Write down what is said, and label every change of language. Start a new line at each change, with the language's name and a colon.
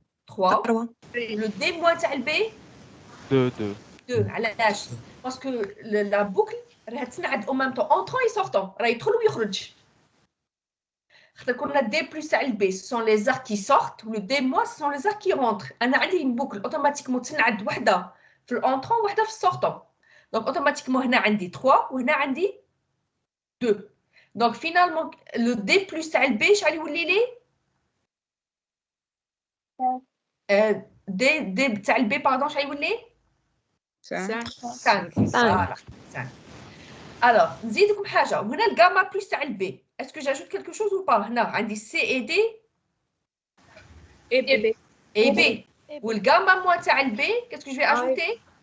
French: 3. Le D moins B? 2, 2. 2. علاش؟ Parce que la boucle
Arabic: راها تنعد
French: en même temps entrant et sortant.
Arabic: راه يدخل ويخرج. خاطر كنا
French: D plus B, ce sont les arcs qui sortent, ou le D moins, ce sont les arcs qui rentrent.
Arabic: أنا عندي
French: une boucle automatiquement
Arabic: تنعد وحدة في الانtrant وحدة في الsortant. Donc automatiquement هنا عندي 3 وهنا عندي 2.
French: Donc finalement le D plus B
Arabic: شحال يولي لي؟
French: D تاع B pardon
Arabic: شحال يولي؟
French: 5. Voilà. 5.
Arabic: Alors نزيدكم حاجة. وهنا الجاما plus تاع B.
French: Est-ce que j'ajoute quelque chose ou pas?
Arabic: هنا عندي
French: C et D Et B. et B. Ou le gamma moins تاع B, qu'est-ce que je vais ajouter?